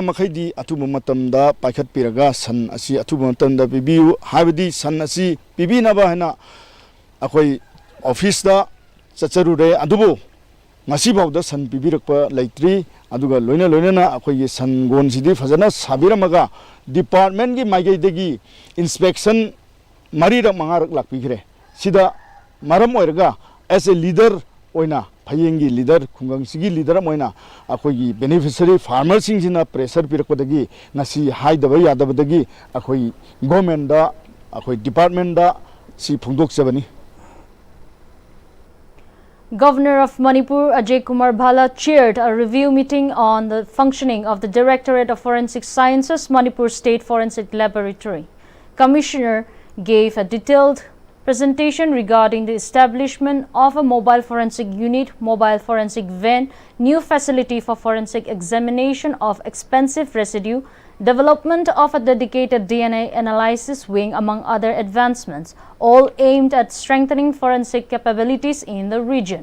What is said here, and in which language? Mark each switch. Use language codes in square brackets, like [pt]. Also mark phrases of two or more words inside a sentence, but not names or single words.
[mni] makhaidi athumu matamda paikhat piraga san asi athumu matamda bibiu habidi san asi bibinaba hena akhoi office da chacharure adubu ngasi bawda san bibirakpa laitri aduga loina loina akhoi san gon sidi fajana sabiramaga department gi maigei inspection marirak mangarak lakpikre sida maram oiraga [en] as a leader [mni] oina phayengi leader khungang sigi leader moina akhoi [en] beneficiary farmer [mni] singina pressure pirakpadagi ngasi haidaba yadabadagi akhoi government da akhoi department da si phungdok chabani. [en] Governor of Manipur Ajay Kumar Bhala chaired a review meeting on the functioning of the Directorate of Forensic Sciences, Manipur State Forensic Laboratory. Commissioner gave a detailed presentation regarding the establishment of a mobile forensic unit, mobile forensic van, new facility for forensic examination of expensive residue, development of a dedicated DNA analysis wing, among other advancements, all aimed at strengthening forensic capabilities in the region.